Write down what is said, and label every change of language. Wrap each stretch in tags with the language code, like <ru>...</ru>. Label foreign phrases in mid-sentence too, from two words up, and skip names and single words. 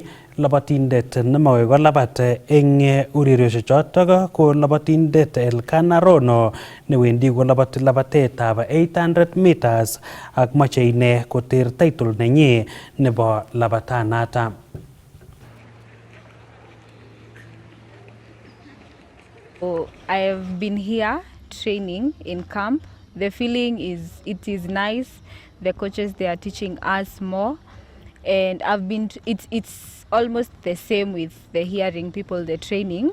<kln>Labatindet nemokoi kolabat eng urerioshek chotok ko labatindet Elkana Rono newendi kolabati labatetab 800 meters ak moche ine koter title nenyi nebo labatanata.</kln> <en>So I have been here training in camp. The feeling is it is nice. The coaches, they are teaching us more, and it's almost the same with the hearing people, the training.</en>